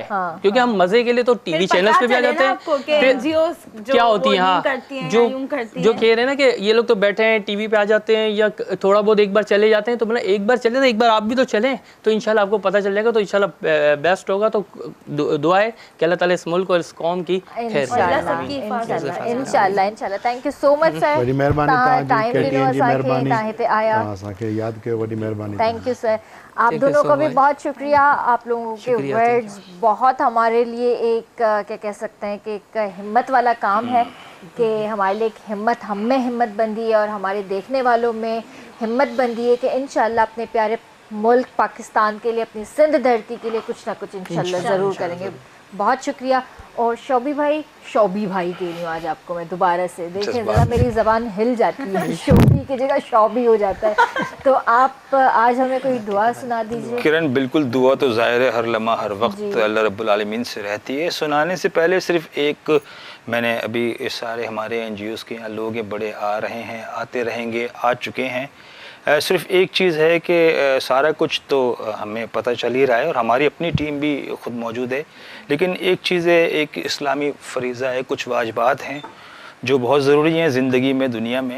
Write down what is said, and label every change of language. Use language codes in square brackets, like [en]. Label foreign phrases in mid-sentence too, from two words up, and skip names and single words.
[ur] کیونکہ ہم مزے کے لیے تو [en] TV channels [ur] پہ بھی آ جاتے ہیں، پھر کیا ہوتی ہے، ہاں، جو کہہ رہے ہیں نا کہ یہ لوگ تو بیٹھے ہیں ٹی وی پہ آ جاتے ہیں، یا تھوڑا بہت ایک بار چلے جاتے ہیں، تو مطلب ایک بار چلے تو ایک بار آپ بھی تو چلیں، تو انشاءاللہ آپ کو پتا چل جائے گا. تو انشاءاللہ بیسٹ ہوگا۔ تو دعا ہے کہ اللہ تعالیٰ اس ملک اور اس قوم کی خیر [en] इंशाल्लाह। Thank you so much sir, [sd] वॾी महिरबानी आया, असांखे यादि कयो, वॾी महिरबानी। [en] Thank you sir. [ur] آپ دونوں کا بھی بہت شکریہ۔ آپ لوگوں کے ورڈز بہت ہمارے لیے ایک کیا کہہ سکتے ہیں کہ ایک ہمت والا کام ہے، کہ ہمارے لیے ایک ہمت، ہم میں ہمت بندی ہے اور ہمارے دیکھنے والوں میں ہمت بندی ہے کہ انشاءاللہ اپنے پیارے ملک پاکستان کے لیے، اپنی سندھ دھرتی کے لیے کچھ نہ کچھ انشاءاللہ ضرور کریں گے. بہت شکریہ. اور شوبھی بھائی کہہ رہی ہوں آج آپ کو میں دوبارہ سے، دیکھیے ذرا میری زبان ہل جاتی ہے، شوبھی کی جگہ شوبھی ہو جاتا ہے. تو آپ آج ہمیں کوئی دعا سنا دیجیے. کرن، بالکل، دعا تو ظاہر ہے ہر لمحہ ہر وقت [ar] الله رب العالمين [ur] سے رہتی ہے. سنانے سے پہلے صرف ایک، میں نے ابھی سارے ہمارے NGOs کے یہاں لوگ بڑے آ رہے ہیں، آتے رہیں گے، آ چکے ہیں. صرف ایک چیز ہے کہ سارا کچھ تو ہمیں پتا چل ہی رہا ہے اور ہماری اپنی ٹیم بھی خود موجود ہے، لیکن ایک چیز ہے، ایک اسلامی فریضہ ہے، کچھ واجبات ہیں جو بہت ضروری ہیں زندگی میں، دنیا میں.